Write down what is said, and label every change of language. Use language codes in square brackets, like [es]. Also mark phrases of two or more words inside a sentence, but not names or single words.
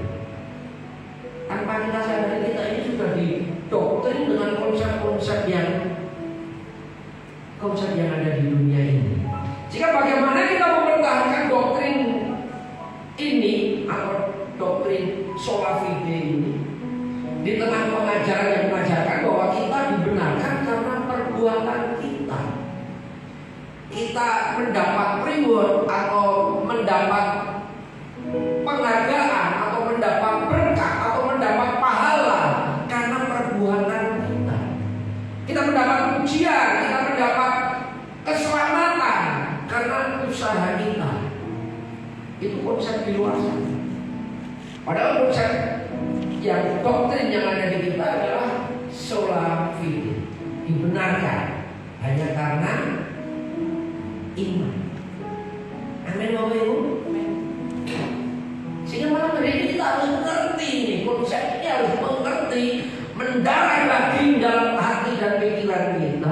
[id] Tanpa kita sadari kita ini sudah didoktrin dengan konsep-konsep yang ada di dunia ini. Jika bagaimana kita mempertahankan doktrin ini atau doktrin [la] sola fide [id] ini di tengah pengajaran yang mengajarkan bahwa kita dibenarkan karena perbuatan kita. Kita mendapat reward atau mendapat penghargaan atau mendapat berkat atau mendapat pahala karena perbuatan kita. Kita mendapat pujian, kita mendapat keselamatan karena usaha kita. Itu konsep di luar sana. Padahal konsep yang doktrin yang ada di kita adalah [la] sola fide, [id] dibenarkan hanya karena iman. Amin Bapak Ibu. Sehingga malam hari ini kita harus mengerti nih, konsep ini harus mengerti, mendarah daging dalam hati dan pikiran kita.